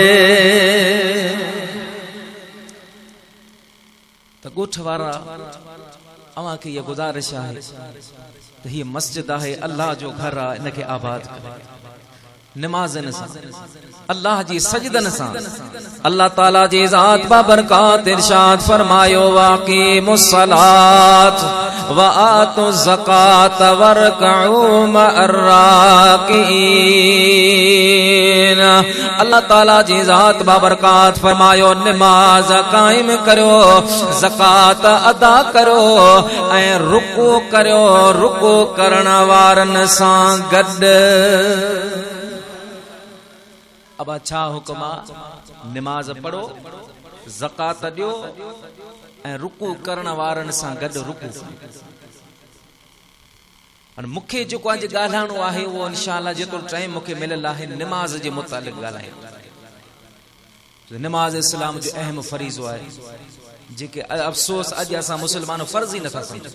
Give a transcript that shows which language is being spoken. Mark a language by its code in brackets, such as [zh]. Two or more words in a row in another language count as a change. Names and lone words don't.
[sd] तो ॻोठ वारा अवां खे ये गुज़ारिश आहे त हीअ मस्जिद आहे, अल्लाह जो घर आहे, इनखे आबाद कयो। नमाज़न सां, अल्लाह जी सजदन सां। अल्लाह ताला जी ज़ात बाबरकात इरशाद फरमायो [ar] وأقيموا الصلاة وآتوا الزكاة واركعوا مع الراكعين. [sd] अल्लाह ताला जी ज़ात बाबरकात फरमायो नमाज कायम करो, ज़कात अदा करो ऐं रुकू करो, रुकू करण वारन सां गॾु। [ur] اب اچھا حکم نماز پڑھو, [sd] ज़कात ॾियो ऐं रुकू करण वारन सां गॾु रुकू। हाणे मूंखे जेको अॼु ॻाल्हाइणो आहे उहो इंशाअल्लाह जेतिरो टाइम मूंखे मिलियल आहे नमाज जे मुतालिक़ ॻाल्हायूं। नमाज इस्लाम जो अहम फरीज़ो आहे जेके अफ़सोस अॼु असां मुस्लमान फर्ज़ ई नथा सम्झूं।